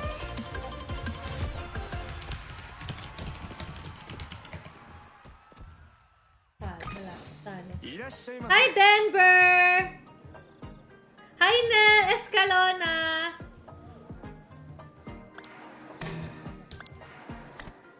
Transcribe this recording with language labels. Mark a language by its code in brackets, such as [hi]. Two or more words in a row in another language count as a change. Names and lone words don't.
[tl] Wala. Talo. [ja] いらっしゃいませ [tl] Hi, Denver! Hi, Nel Escalona!